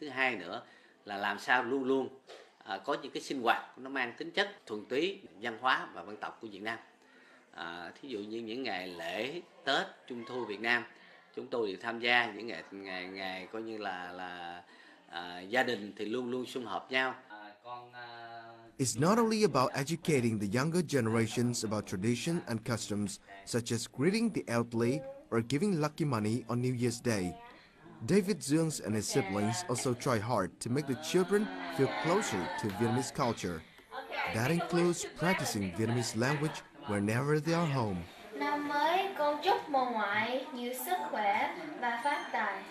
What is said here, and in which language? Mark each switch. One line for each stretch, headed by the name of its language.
Vietnamese: Thứ hai nữa là làm sao luôn luôn có những cái sinh hoạt nó mang tính chất thuần túy văn hóa và dân tộc của Việt Nam. Thí dụ như những ngày lễ Tết, Trung thu Việt Nam, chúng tôi thì tham gia những ngày coi như là gia đình thì luôn luôn sum họp nhau.
English: It's not only about educating the younger generations about tradition and customs, such as greeting the elderly or giving lucky money on New Year's Day. David Zungs and his siblings also try hard to make the children feel closer to Vietnamese culture. That includes practicing Vietnamese language whenever they are home.
Vietnamese: Năm mới con chúc bà ngoại nhiều sức khỏe và phát tài.